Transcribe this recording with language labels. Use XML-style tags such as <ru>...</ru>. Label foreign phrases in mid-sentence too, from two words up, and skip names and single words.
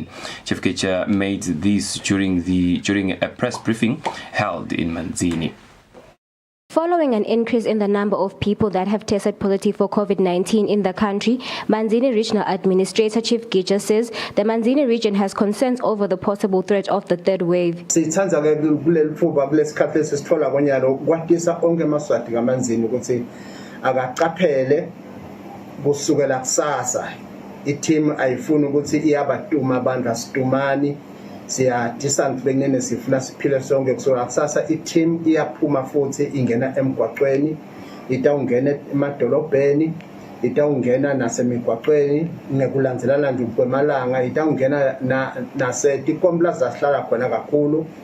<en>Chief Gicha made this during a press briefing held in Manzini. Following an increase in the number of people that have tested positive for COVID-19 in the country, Manzini Regional Administrator Chief Gicha says the Manzini region has concerns over the possible threat of the third wave.</en> <ss>Sithanza ke kuleli phuba kulesikhathi esithola konyalo kwatisa onke eMaswati kaManzini ukuthi akaqaphele kusukela kusasa i-team ayifuni ukuthi iyabaduma abantu asitumani siyadisana benene sifuna siphile sonke kusukela kusasa i-team iyaphuma futhi ingena emgwaqweni itawungena emadolobheni itawungena nasemigwaqweni ngekulandzelana nje kwemalanga itawungena nasetikomplaza asihlala khona kakhulu</ss>